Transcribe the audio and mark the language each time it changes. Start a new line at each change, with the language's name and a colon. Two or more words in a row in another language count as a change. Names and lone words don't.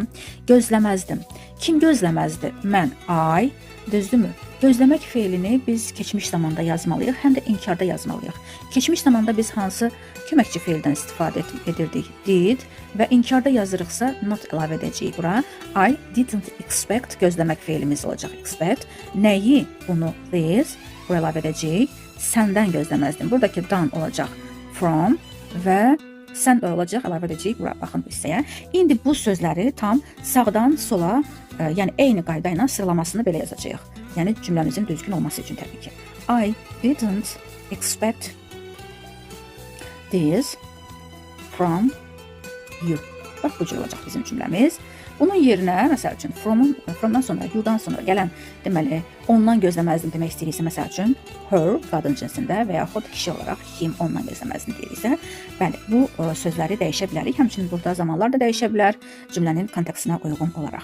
Azerbaijani: Gözləməzdim. Kim gözləməzdi? Mən, I, düzdürmü? Gözləmək feilini biz keçmiş zamanda yazmalıyıq, həm də inkarda yazmalıyıq. Keçmiş zamanda biz hansı köməkçi feildən istifadə edirdik? Did və inkarda yazırıqsa not əlavə edəcəyik bura.
English: I didn't expect
Azerbaijani: gözləmək feilimiz olacaq. Expect. Nəyi? Bunu this. Bura əlavə edəcəyik. Səndən gözləməzdim. Buradakı dan olacaq from və sən olacaq əlavə edəcəyik bura. Baxın bu hissəyə. İndi bu sözləri tam sağdan sola, yəni eyni qayda ilə sıralamasını belə yazacağıq. Yəni cümləmizin düzgün olması üçün təbii ki.
English: I didn't expect this from you.
Azerbaijani: Bax, bu cür olacaq bizim cümləmiz. Bunun yerinə, məsəl üçün, fromdan sonra, you'dan sonra gələn, deməli, ondan gözləməzdim demək istəyiriksə, məsəl üçün, her, qadın cinsində və yaxud kişi olaraq him, ondan gözləməzdim deyiriksə, bəli, bu sözləri dəyişə bilərik. Həmçinin burada zamanlar da dəyişə bilər, cümlənin kontekstinə uyğun olaraq.